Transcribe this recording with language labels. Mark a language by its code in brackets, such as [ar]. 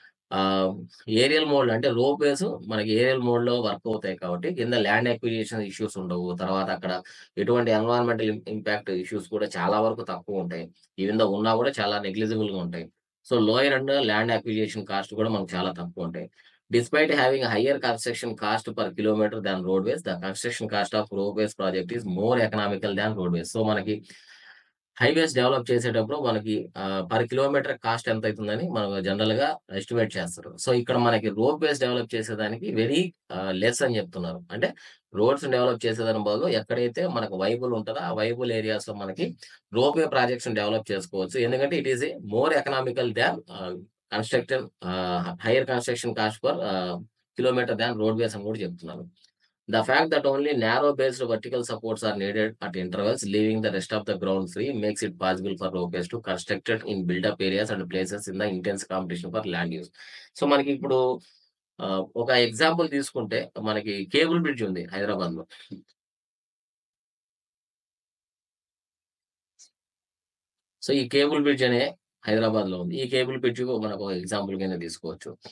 [te] ఆహ్, ఏరియల్ మోడ్‌లో అంటే రోప్‌వేస్ మనకి ఏరియల్ మోడ్‌లో వర్క్ అవుతాయి కాబట్టి కింద ల్యాండ్ అక్విజిషన్ ఇష్యూస్ ఉండవు. తర్వాత అక్కడ ఎటువంటి ఎన్విరాన్మెంటల్ ఇంపాక్ట్ ఇష్యూస్ కూడా చాలా వరకు తక్కువుంటాయి. ఈవెన్ దో ఉన్నా కూడా చాలా నెగ్లిజిబుల్‌గా ఉంటాయి. So, lower and land acquisition cost కూడా మనకు చాలా తక్కువుంటాయి. [en] Despite having a higher construction cost per kilometer than roadways, the construction cost of roadways project is more economical than roadways. [te] So, మనకి హైవేస్ డెవలప్ చేసేటప్పుడు మనకి పర్ కిలోమీటర్ కాస్ట్ ఎంతయితుందని మనం జనరల్‌గా estimate చేస్తారు. So, ఇక్కడ మనకి రోప్‌వేస్ డెవలప్ చేసేదానికి very less అని చెప్తున్నారు. అంటే రోడ్స్‌ని డెవలప్ చేసేదాని బదులు ఎక్కడైతే మనకు వైబుల్ ఉంటదో, ఆ వైబుల్ ఏరియాస్‌లో మనకి రోప్‌వే ప్రాజెక్ట్స్‌ని డెవలప్ చేసుకోవచ్చు. ఎందుకంటే [en] it is a more economical than construction higher construction cost per kilometre than roadways [te] అని కూడా చెప్తున్నారు. [en] The fact that only narrow-based vertical supports are needed at intervals, leaving the rest of the ground free, makes it possible for ropeways to constructed in built-up areas and places in the intense competition for land use. [te] So, మనకిప్పుడు ఒక example తీసుకుంటే మనకి cable bridge ఉంది హైదరాబాద్‌లో. So, ఈ cable bridge అనే హైదరాబాద్‌లో ఉంది. ఈ కేబుల్ బ్రిడ్జ్ మనకు ఎగ్జాంపుల్ కింద తీసుకోవచ్చు.